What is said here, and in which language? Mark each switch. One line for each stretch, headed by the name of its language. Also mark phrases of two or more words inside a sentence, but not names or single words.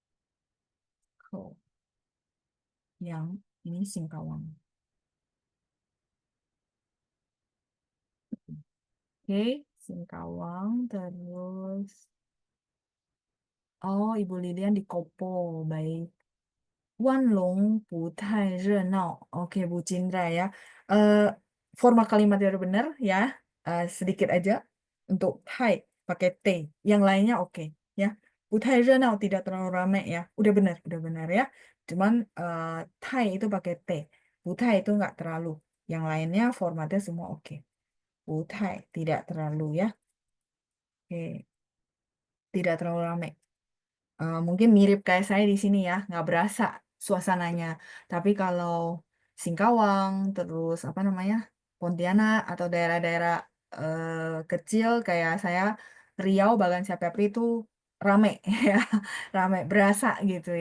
Indonesian: Ini Singkawang. Oke, Singkawang terus. Oh, Ibu Lilian di Kopo. Baik.
Chinese: 万隆不太热闹.
Indonesian: Oke, Bu Cindra ya. Eh, Forma kalimatnya udah benar ya. Sedikit aja untuk Thai pakai T. Yang lainnya oke ya.
Chinese: 不太热闹
Indonesian: tidak terlalu ramai ya. Udah benar ya. Cuman Thai itu pakai T.
Chinese: 不太
Indonesian: itu nggak terlalu. Yang lainnya formatnya semua oke.
Chinese: 不太
Indonesian: tidak terlalu ya. Oke, tidak terlalu ramai. Mungkin mirip kayak saya di sini ya, nggak berasa suasananya. Tapi kalau Singkawang, terus apa namanya, Pontianak atau daerah-daerah kecil kayak saya, Riau, Bagan Siapiapri itu rame ya, rame berasa gitu ya.